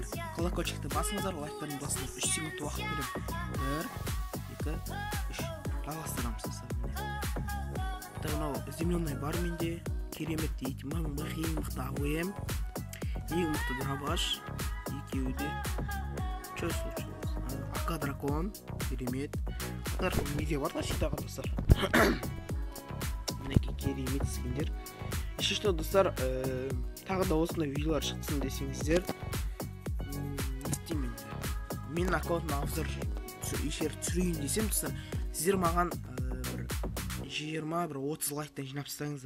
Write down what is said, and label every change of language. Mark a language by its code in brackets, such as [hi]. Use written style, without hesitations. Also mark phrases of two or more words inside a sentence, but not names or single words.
[kk] Колокольчикті басыңыздар, лайктарын басыңыздар. 3 секунд уақыт берем. 1, 2, 3. Жалғастырамыз достар. Мынау земляной бар менде. Керемет дейді. Ең мықты АВМ. Ең мықты дробаш. Екеуі де. [ru] Что случилось? АК дракон. [kk] Керемет. Дракон видео бар ғой сидағы достар. Мінеки керемет скиндер. [ru] Еще что [kk] достар, тағы да осындай видеолар шықсын десеңіздер, не істеймін? Менің аккаунтымда обзор ешер түсірейін десем достар, сіздер маған 20-30 лайктан жинап тастаңыздар.